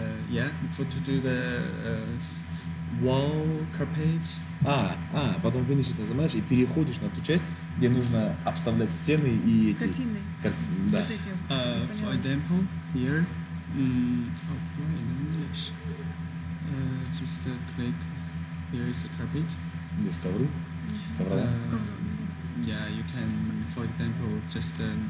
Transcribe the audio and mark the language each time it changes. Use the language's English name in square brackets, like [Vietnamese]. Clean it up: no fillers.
[English] Yeah, for to do the wall carpets. [Russian] Потом Finishes нажимаешь и переходишь на ту часть, где нужно обставлять стены и эти... Картины. Картины, да. Вот эти. [English] For [Russian] Поняла. [English] example, here, why in English? Just click. Here is the carpet. [Russian] Здесь ковры, коврова. [English] Yeah, you can, for example, just do